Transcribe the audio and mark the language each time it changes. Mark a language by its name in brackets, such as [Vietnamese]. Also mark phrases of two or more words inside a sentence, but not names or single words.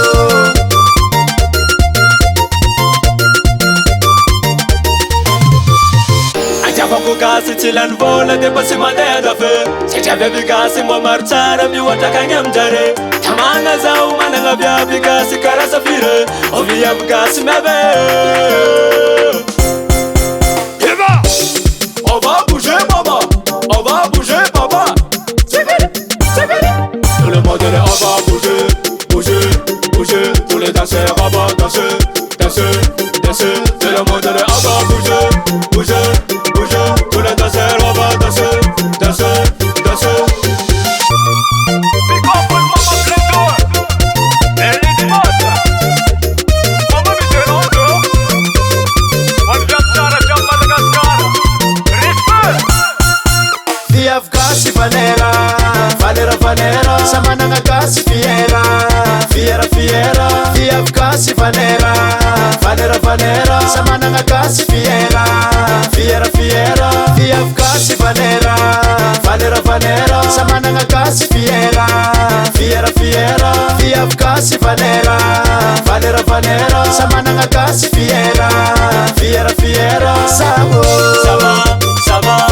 [Malagasy] Ko gasy tsy lany vola de mba tsy mandeha dafe satria viavy gasy mbo maro tsara mihoatrakagny aminjare. Tamana zaho managna viavy gasy karaha safire, o viavy gasy miave. Eva, [French] on va bouger baba, on va bouger baba. C'est fini, c'est fini. Tout le monde est on va bouger, bouger, bouger. Tous les danseurs on va danser, danser, danser. Tout le monde est on va bouger, bouger. Tous les danseurs on va danser, danser, danser. [English] Pick up with Mama Blendor, [French] elle est morte. Mama Michelotto, on vient de Sarah Madagascar. Respect. [Malagasy] Viavy kasi valera, valera valera. Sa managna kasi fiera, fiera fiera. Viavy kasi valera, valera valera. Sa managna kasi fiera, fiera fiera. Viavy kasi valera, valera valera. Sa managna kasi fiera, fiera fiera. Viavy kasi valera, valera valera. Sa managna kasi fiera, fiera fiera. Sabo [French] Ça va, ça